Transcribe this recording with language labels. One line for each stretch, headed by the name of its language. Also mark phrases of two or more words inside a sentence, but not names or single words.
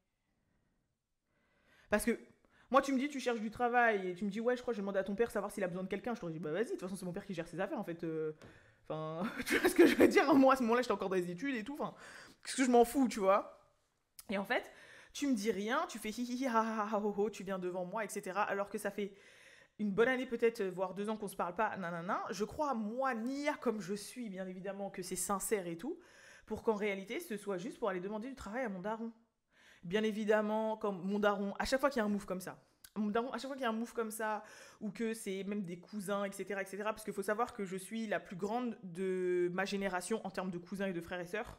French: Parce que moi, tu me dis, tu cherches du travail et tu me dis, ouais, je crois que je vais demander à ton père savoir s'il a besoin de quelqu'un. Je t'aurais dit, bah vas-y, de toute façon, c'est mon père qui gère ses affaires en fait. Enfin, tu vois ce que je veux dire. Moi, à ce moment-là, j'étais encore dans les études et tout. Enfin, qu'est-ce que je m'en fous, tu vois. Et en fait, tu me dis rien, tu fais hi hi hi ha ha ha ho ho, tu viens devant moi, etc. Alors que ça fait une bonne année peut-être, voire 2 ans qu'on se parle pas, nanana. Je crois à moi, Nia, comme je suis, bien évidemment, que c'est sincère et tout, pour qu'en réalité, ce soit juste pour aller demander du travail à mon daron. Bien évidemment, comme mon daron, à chaque fois qu'il y a un move comme ça, mon daron, à chaque fois qu'il y a un move comme ça, ou que c'est même des cousins, etc., parce qu'il faut savoir que je suis la plus grande de ma génération en termes de cousins et de frères et sœurs.